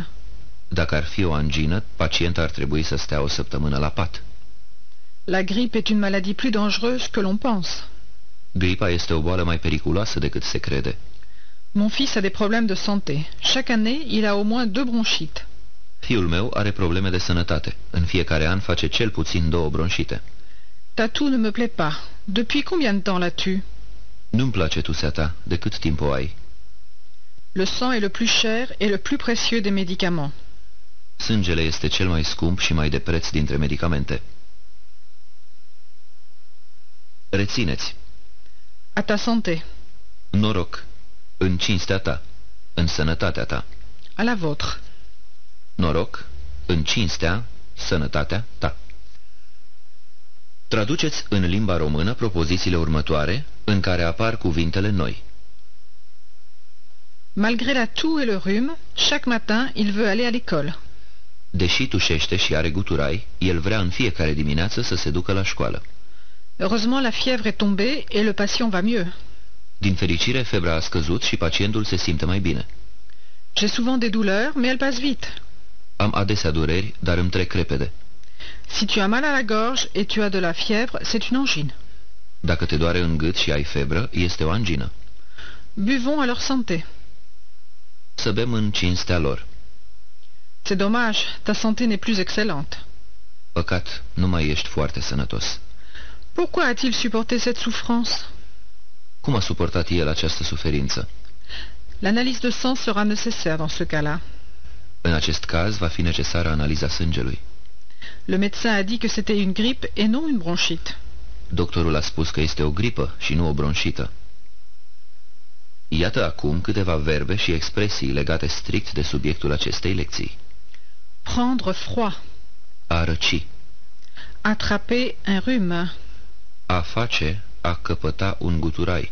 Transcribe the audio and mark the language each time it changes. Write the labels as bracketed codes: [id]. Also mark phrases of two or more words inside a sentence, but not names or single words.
[ro] Dacă ar fi o angină, pacienta ar trebui să stea o săptămână la pat. [fr] La grippe est une maladie plus dangereuse que l'on pense. [ro] Gripa este o boală mai periculoasă decât se crede. [fr] Mon fils a des problèmes de santé. Chaque année, il a au moins 2 bronchites. [ro] Fiul meu are probleme de sănătate. În fiecare an face cel puțin 2 bronșite. [fr] Ta toux ne me plaît pas. Depuis combien de temps l'as-tu? [ro] Nu-mi place tusea ta. De cât timp o ai? [fr] Le sang est le plus cher et le plus précieux des médicaments. [ro] Sângele este cel mai scump și mai de preț dintre medicamente. Rețineți. [fr] À ta santé. [ro] Noroc. În cinstea ta. În sănătatea ta. [fr] À la vôtre. [ro] Noroc. În cinstea, sănătatea ta. Traduceți în limba română propozițiile următoare, în care apar cuvintele noi. [fr] Malgré la toux et le rhume, chaque matin, il veut aller à l'école. [ro] Deși tușește și are guturai, el vrea în fiecare dimineață să se ducă la școală. [fr] Heureusement, la fièvre est tombée et le patient va mieux. [ro] Din fericire, febra a scăzut și pacientul se simte mai bine. [fr] J'ai souvent des douleurs, mais elles passent vite. [ro] Am adesea dureri, dar îmi trec repede. [fr] Si tu as mal à la gorge et tu as de la fièvre, c'est une angine. [ro] Dacă te doare în gât și ai febră, este o angină. [fr] Buvons à leur santé. [ro] Să bem în cinstea lor. [fr] C'est dommage, ta santé n'est plus excellente. [ro] Păcat, nu mai ești foarte sănătos. [fr] Pourquoi a-t-il supporté cette souffrance? [ro] Cum a suportat el această suferință? [fr] L'analyse de sang sera nécessaire dans ce cas-là. [ro] În acest caz va fi necesară analiza sângelui. [fr] Le médecin a dit que c'était une grippe et non une bronchite. [ro] Doctorul a spus că este o gripă și nu o bronșită. Iată acum câteva verbe și expresii legate strict de subiectul acestei lecții. [fr] Prendre froid. [ro] A răci. [fr] Attraper un rhume. [ro] A face, a căpăta un guturai.